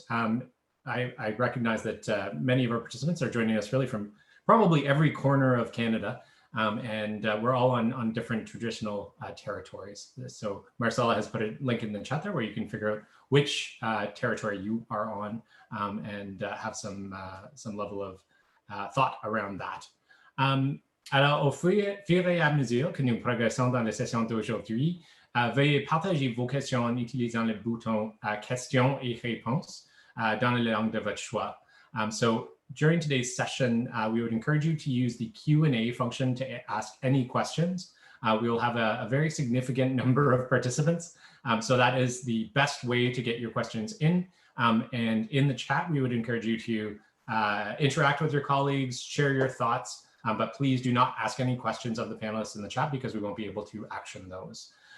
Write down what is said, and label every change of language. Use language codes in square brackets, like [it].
[en] I recognize that many of our participants are joining us really from probably every corner of Canada. And we're all on different traditional territories. So Marcella has put a link in the chat there where you can figure out which territory you are on and have some level of thought around that. [fr] Alors, au fur et à mesure que nous progressons dans la session d'aujourd'hui, veuillez partager vos questions en utilisant le bouton questions et réponses dans la langue de votre choix. [en] So during today's session, we would encourage you to use the Q&A function to ask any questions. We will have a very significant number of participants, so that is the best way to get your questions in. And in the chat, we would encourage you to interact with your colleagues, share your thoughts, but please do not ask any questions of the panelists in the chat because we won't be able to action those.